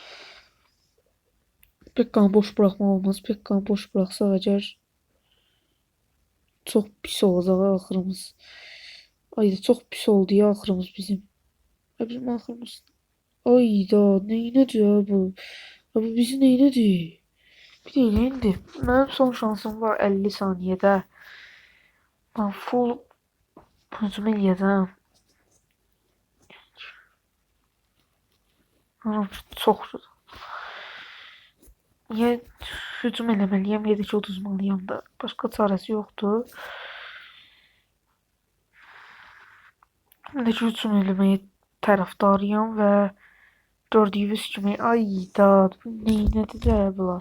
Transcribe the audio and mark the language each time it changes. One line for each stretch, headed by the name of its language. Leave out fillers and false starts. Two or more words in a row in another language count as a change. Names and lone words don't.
Turkish: Pekkan'ı boş bırakma olmaz. Pekkan'ı boş bıraksa eğer çok pis olacak ahırımız. Ay da çok pis oldu ya ahırımız bizim. Ya bizim ahırımız. Ay da neyine diyor bu? Ya bu bizi neyine diyor? Bir de indi. Benim son şansım var 50 saniyede.
Azerbaijani: Ben full hücum eləyəcəm. Çox ya hücum eləməliyəm, ya da ki uduzmalıyam da. Başqa çarəsi yoxdur. Mən də ki hücum eləməyə tərəfdarıyam və gördüyünüz kimi ay da neynədir də bunlar.